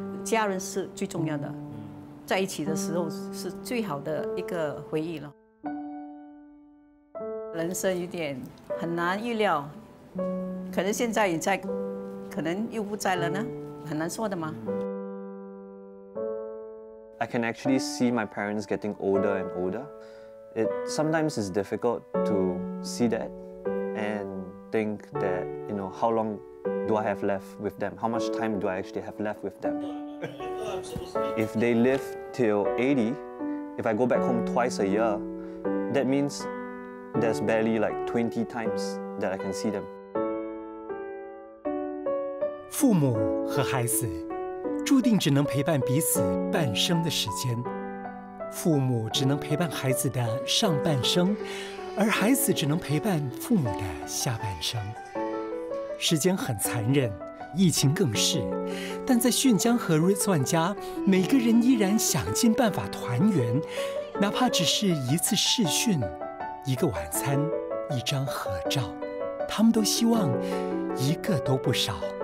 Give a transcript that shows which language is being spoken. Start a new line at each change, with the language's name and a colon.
Chinese: 家人是最重要的，在一起的时候是最好的一个回忆了。人生有点很难预料，可能现在也在。可能又不在了呢，很难说的嘛。
English: I can actually see my parents getting older and older. It sometimes is difficult to see that and think that, you know, how long do I have left with them? How much time do I actually have left with them? If they live till 80, if I go back home twice a year, that means there's barely like 20 times that I can see them.
Chinese: 父母和孩子注定只能陪伴彼此半生的时间，父母只能陪伴孩子的上半生，而孩子只能陪伴父母的下半生。时间很残忍，疫情更是，但在炫江和Rizwan家，每个人依然想尽办法团圆，哪怕只是一次视讯、一个晚餐、一张合照，他们都希望一个都不少。